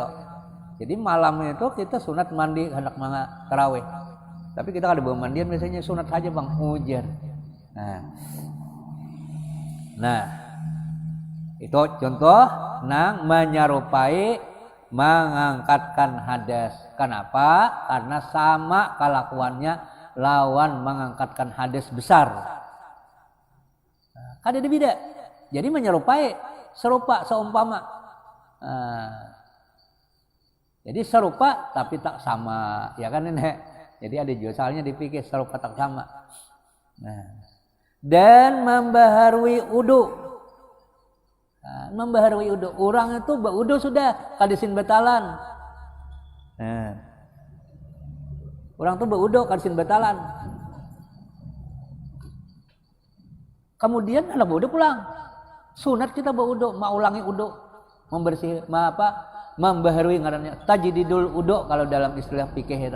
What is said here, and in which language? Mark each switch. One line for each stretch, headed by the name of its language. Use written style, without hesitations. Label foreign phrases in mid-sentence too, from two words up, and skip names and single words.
Banjar: Jadi malam itu kita sunat mandi hendak tarawih. Tapi kita kada bawa mandian biasanya sunat saja bang, hujan. Nah, itu contoh nang menyerupai mengangkatkan hadas. Kenapa? Karena sama kelakuannya lawan mengangkatkan hadas besar. Ada beda. Jadi menyerupai, serupa, seumpama. Jadi serupa tapi tak sama, ya kan ini. Jadi ada juga soalnya dipikir serupa tak sama. Dan membaharui udu. Membaharui udu. Orang itu udu sudah kadisin batalan. Orang itu udu kadisin batalan. Kemudian anak udu pulang. Sunat kita udu, mau ulangi udu, membersih, membaharui ngarannya
Arabic: تجديد الوضوء
Banjar: kalau dalam istilah fikih itu.